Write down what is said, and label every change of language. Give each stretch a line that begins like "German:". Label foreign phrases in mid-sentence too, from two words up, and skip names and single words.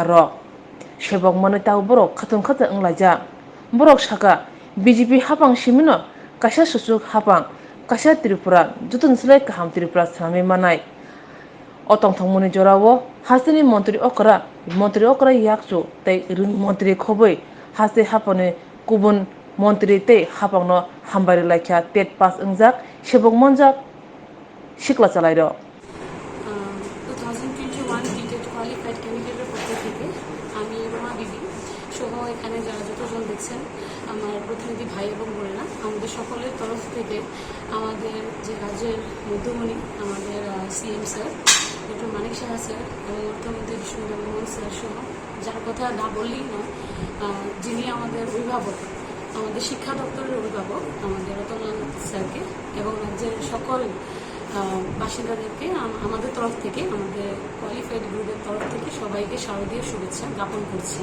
Kok Borok: rok sebok manui tau borok khatung khata englaijak borok saka BJP habang simino kaisa susuk habang kaisa Tripura jutun slai kaham Tripura sami manai o tongthokmani jorao hasteni mantri okra yakchu tei rin mantri khoboi haste hapani kubun mantri tei hapangno hambari laikia tet pas engjak sebok manjak sikla chalairo
Bangla: 2021 টিটেট
English: qualified candidate's
Bangla: পক্ষ থেকে আমি রোমা বিবি সহ এখানে যারা যতজন দেখছেন আমার প্রতিনিধি ভাই এবং বোনেরা আমাদের সকলের তরফ থেকে আমাদের যে রাজ্যের মধ্যমণি আমাদের সিএম স্যার ডক্টর মানিক সাহা স্যার এবং অর্থমন্ত্রী বিষ্ণুদেব মোহন স্যার সহ যার কথা না বললেই নয় যিনি আমাদের অভিভাবক আমাদের শিক্ষা দপ্তরের অভিভাবক আমাদের রতনলাল স্যারকে এবং রাজ্যের সকল বাসিন্দাদেরকে আমাদের তরফ থেকে আমাদের
English: qualified group's
Bangla: তরফ থেকে সবাইকে শারদীয় শুভেচ্ছা জ্ঞাপন করছি।